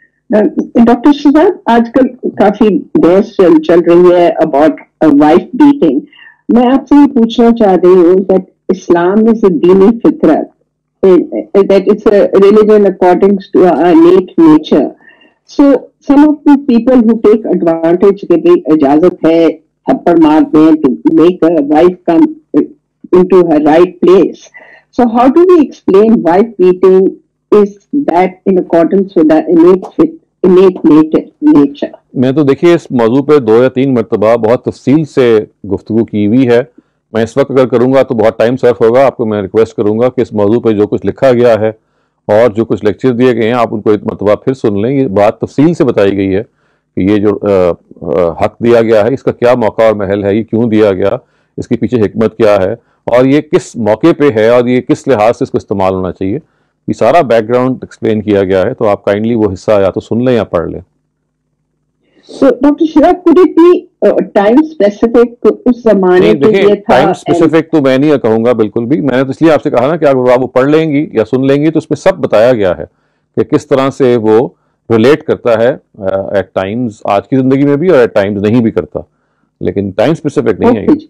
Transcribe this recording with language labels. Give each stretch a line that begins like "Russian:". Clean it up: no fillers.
Urdu: Doctor Shahzad, آج کل کافی بحث چل رہی ہے اباؤٹ وائف بیٹنگ. میں آپ سے یہ پوچھنا چاہ رہی ہوں کہ اسلام از اے دینی فطرت،
English: that it's a religion according to our innate nature. So some of the people who take advantage
Urdu: کہ بھئی اجازت ہے تھپڑ مار دیں
English: to make a wife come into her right place. So how do we explain wife beating is that in accordance with our innate nature?
Urdu: میں تو دیکھیے اس موضوع پہ 2 یا 3 مرتبہ بہت تفصیل سے گفتگو کی ہوئی ہے. میں اس وقت اگر کروں گا تو بہت ٹائم صرف ہوگا. آپ کو میں ریکویسٹ کروں گا کہ اس موضوع پہ جو کچھ لکھا گیا ہے اور جو کچھ لیکچر دیے گئے ہیں آپ ان کو ایک مرتبہ پھر سن لیں. یہ بات تفصیل سے بتائی گئی ہے کہ یہ جو حق دیا گیا ہے اس کا کیا موقع اور محل ہے، یہ کیوں دیا گیا، اس کے پیچھے حکمت کیا ہے، اور یہ کس موقع پہ ہے اور یہ کس لحاظ سے اس کو استعمال ہونا چاہیے. یہ سارا بیک گراؤنڈ ایکسپلین کیا گیا ہے. تو آپ کائنڈلی وہ حصہ یا تو سن لیں یا پڑھ لیں.
English: So, Dr. Shirag, could it be time specific
Urdu: اس زمانے کے لیے تھا؟ ٹائم اسپیسیفک تو میں نہیں کہوں گا بالکل بھی. میں نے تو اس لیے آپ سے کہا نا کہ اگر آپ وہ پڑھ لیں گی یا سن لیں گی تو اس میں سب بتایا گیا ہے کہ کس طرح سے وہ ریلیٹ کرتا ہے ایٹ ٹائمز آج کی زندگی میں بھی اور ایٹ ٹائمز نہیں بھی کرتا، لیکن ٹائم اسپیسیفک نہیں ہے.